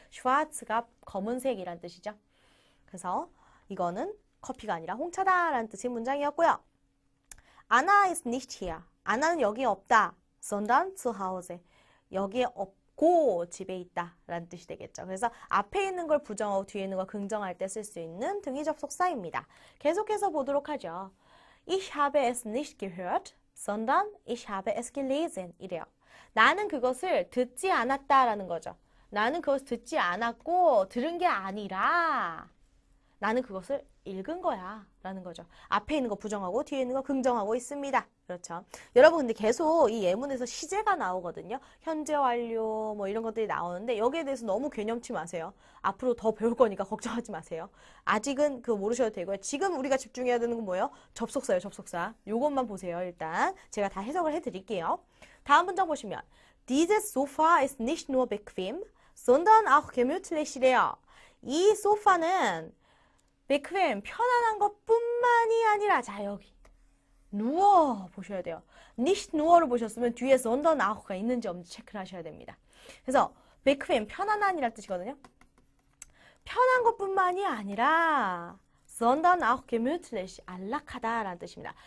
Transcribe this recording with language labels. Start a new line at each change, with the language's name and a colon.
Korean: schwarz가 검은색이란 뜻이죠. 그래서 이거는 커피가 아니라 홍차다라는 뜻의 문장이었고요.
German: Anna ist nicht hier.
Korean: 아나는 여기에 없다.
German: sondern zu Hause.
Korean: 여기에 없고 집에 있다 라는 뜻이 되겠죠. 그래서 앞에 있는 걸 부정하고 뒤에 있는 걸 긍정할 때 쓸 수 있는 등위 접속사입니다. 계속해서 보도록 하죠.
German: Ich habe es nicht gehört, sondern ich habe es gelesen.
Korean: 이래요. 나는 그것을 듣지 않았다라는 거죠. 나는 그것을 듣지 않았고 들은 게 아니라 나는 그것을 읽은 거야 라는 거죠. 앞에 있는 거 부정하고 뒤에 있는 거 긍정하고 있습니다. 그렇죠. 여러분 근데 계속 이 예문에서 시제가 나오거든요. 현재 완료 뭐 이런 것들이 나오는데 여기에 대해서 너무 개념치 마세요. 앞으로 더 배울 거니까 걱정하지 마세요. 아직은 그거 모르셔도 되고요. 지금 우리가 집중해야 되는 건 뭐예요? 접속사예요. 접속사. 요것만 보세요. 일단 제가 다 해석을 해드릴게요. 다음 문장 보시면
German: Dieses Sofa ist nicht nur bequem, sondern auch gemütlich래요.
Korean: 이 소파는 bequem, 편안한 것뿐만이 아니라 자 여기 누워 보셔야 돼요. nicht nur를 보셨으면 뒤에 sondern auch가 있는지 없는지 체크를 하셔야 됩니다. 그래서 bequem, 편안한이라는 뜻이거든요. 편한 것뿐만이 아니라
German: sondern auch gemütlich,
Korean: 안락하다라는 뜻입니다.